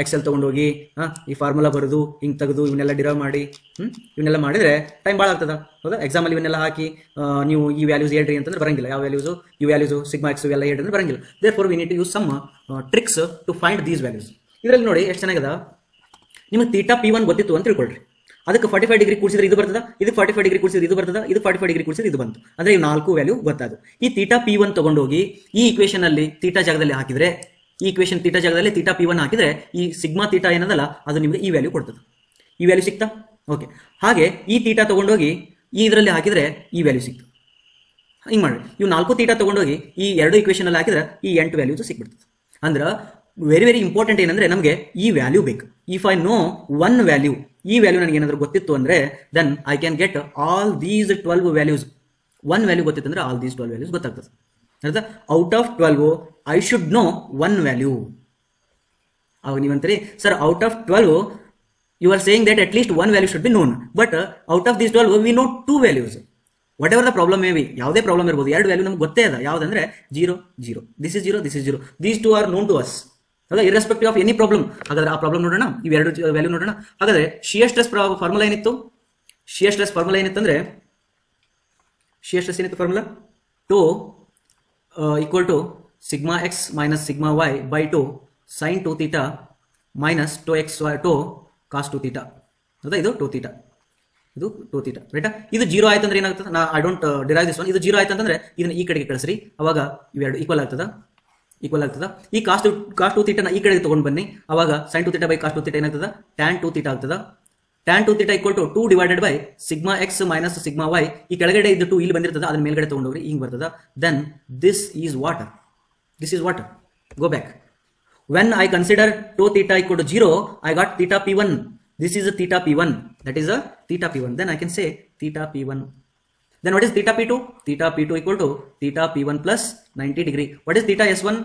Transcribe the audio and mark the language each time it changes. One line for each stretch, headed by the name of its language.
Kannada: Excel ತೊಗೊಂಡೋಗಿ ಈ formula ಬರೋದು, ಹಿಂಗೆ ತೆಗೆದು ಇವನ್ನೆಲ್ಲ ಡಿರೈವ್ ಮಾಡಿ ಇವನ್ನೆಲ್ಲ ಮಾಡಿದರೆ ಟೈಮ್ ಭಾಳ ಆಗ್ತದ. ಹೌದಾ? ಎಕ್ಸಾಮಲ್ಲಿ ಇವನ್ನೆಲ್ಲ ಹಾಕಿ ನೀವು ಈ ವ್ಯಾಲ್ಯೂಸ್ ಹೇಳ್ರಿ ಅಂತಂದ್ರೆ ಬರಂಗಿಲ್ಲ. ಯಾವ ವ್ಯಾಲ್ಯೂಸು, ಈ ವ್ಯಾಲ್ಯೂಸು, ಸಿಗ್ಮಾ ಎಕ್ಸ್ ಇವೆಲ್ಲ ಹೇಳ್ರಿ ಅಂದ್ರೆ ಬರಂಗಿಲ್ಲ.
English: therefore we need to use some tricks to find these values.
Kannada: ಇದರಲ್ಲಿ ನೋಡಿ ಎಷ್ಟು ಚೆನ್ನಾಗದ. ನಿಮಗೆ ಥೀಟಾ P1 ಗೊತ್ತಿತ್ತು ಅಂತ ತಿಳ್ಕೊಳ್ರಿ. ಅದಕ್ಕೆ 45 ಡಿಗ್ರಿ ಕೂಡಿಸಿದ್ರೆ ಇದು ಬರ್ತದ, ಇದಕ್ಕೆ 45 ಡಿಗ್ರಿ ಕೂಡಿಸಿದ್ರೆ ಇದು ಬರ್ತದ, ಇದು 45 ಡಿಗ್ರಿ ಕೂಡಿಸಿದ್ರೆ ಇದು ಬಂತು. ಅಂದ್ರೆ ಇವು 4 ವ್ಯಾಲ್ಯೂ ಗೊತ್ತಾದು. ಈ ಥೀಟಾ P1 ತಗೊಂಡೋಗಿ ಈ ಇಕ್ವೇಶನ್ ಅಲ್ಲಿ ಥೀಟಾ ಜಾಗದಲ್ಲಿ ಹಾಕಿದ್ರೆ, ಈ ಇಕ್ವೇಶನ್ ಥೀಟಾ ಜಾಗದಲ್ಲಿ ಥೀಟಾ P1 ಹಾಕಿದ್ರೆ ಈ ಸಿಗ್ಮಾ ಥೀಟಾ ಏನದಲ್ಲ ಅದು ನಿಮಗೆ ಈ ವ್ಯಾಲ್ಯೂ ಕೊಡ್ತದೆ. ಈ ವ್ಯಾಲ್ಯೂ ಸಿಕ್ತಾ? ಓಕೆ. ಹಾಗೆ ಈ ಥೀಟಾ ತಗೊಂಡೋಗಿ ಈ ಇದರಲ್ಲಿ ಹಾಕಿದ್ರೆ ಈ ವ್ಯಾಲ್ಯೂ ಸಿಕ್ತು. ಹಿಂಗೆ ಮಾಡಿ ಇವು 4 ಥೀಟಾ ತಗೊಂಡೋಗಿ ಈ 2 ಇಕ್ವೇಷನ್ ಅಲ್ಲಿ ಹಾಕಿದ್ರೆ ಈ 8 ವ್ಯಾಲ್ಯೂಸ್ ಸಿಕ್ಬಿಡ್ತದೆ. ಅಂದ್ರೆ ವೆರಿ ವೆರಿ ಇಂಪಾರ್ಟೆಂಟ್ ಏನಂದ್ರೆ ನಮಗೆ ಈ ವ್ಯಾಲ್ಯೂ ಬೇಕು.
English: if I know one value,
Kannada: ಈ ವ್ಯಾಲ್ಯೂ ನನಗೆ ಏನಾದರೂ ಗೊತ್ತಿತ್ತು ಅಂದ್ರೆ
English: Then I can get all these 12 values.
Kannada: One value ಗೊತ್ತಿತ್ತು ಅಂದ್ರೆ ಆಲ್ ದೀಸ್ 12 ವ್ಯಾಲ್ಯೂಸ್ ಗೊತ್ತಾಗ್ತದೆ.
English: ಅರ್ಥ? Out of 12 I should know one value.
Kannada: ಅವಾಗ ನೀವಂತೀರಿ sir
English: Out of 12 you are saying that at least one value should be known, but out of these 12 we know 2 values. Whatever the problem may be,
Kannada: ಯಾವುದೇ problem ಇರಬಹುದು, 2 value ನಮ್ಗೆ ಗೊತ್ತೇ ಅದ. ಯಾವುದಂದ್ರೆ
English: 0 0, this is 0, this is 0, these 2 are known to us. ಹೌದಾ? Irrespective of any problem.
Kannada: ಹಾಗಾದ್ರೆ ಆ problem ನೋಡೋಣ, ಇವ್ 2 ವ್ಯಾಲ್ಯೂ ನೋಡೋಣ. ಹಾಗಾದ್ರೆ ಶಿಯರ್ ಸ್ಟ್ರೆಸ್ ಫಾರ್ಮುಲಾ ಏನಿತ್ತು? Shear stress formula ಏನಿತ್ತಂದ್ರೆ shear stress ಏನಿತ್ತು formula?
English: Tau equal to sigma x minus sigma y by 2 sine 2 theta minus tau x y tau cos 2 theta.
Kannada: ಹೌದಾ? ಇದು 2 ಥೀಟಾ, ಇದು 2 ಥೀಟಾ, ರೈಟಾ? ಇದು 0 ಆಯ್ತು ಅಂದ್ರೆ ಏನಾಗ್ತದೆ?
English: I don't derive this one.
Kannada: ಇದು 0 ಆಯ್ತು ಅಂತಂದ್ರೆ ಇದನ್ನ ಈ ಕಡೆಗೆ ಕಳಿಸ್ರಿ, ಅವಾಗ ಇವೆರಡು ಈಕ್ವಲ್ ಆಗ್ತದ. ಈಕ್ವಲ್ ಆಗ್ತದ. ಈ ಕಾಸ್ 2 ಥೀಟಾನ ಈ ಕಡೆಗೆ ತಗೊಂಡು ಬನ್ನಿ, ಅವಾಗ sign 2 theta by cos 2 theta ಏನಾಗ್ತದ? ಟ್ಯಾನ್ 2 ಥೀಟಾ ಆಗ್ತದ. Tan 2 theta equal to 2 divided by sigma X minus sigma Y. ಈ ಕೆಳಗಡೆ ಇದ್ದು 2 ಇಲ್ಲಿ ಬಂದಿರ್ತದ, ಅದನ್ನ ಮೇಲ್ಗಡೆ ತಗೊಂಡೋಗ್ರಿ, ಹಿಂಗ್ ಬರ್ತದ.
English: Then this is water, this is water. Go back. When I consider tau theta equal to 0, I got theta p1. This is a theta p1. That is a theta p1. Then I can say theta p1. Then what is theta p2? Theta p2 equal to theta p1 plus 90 degree. What is theta s1?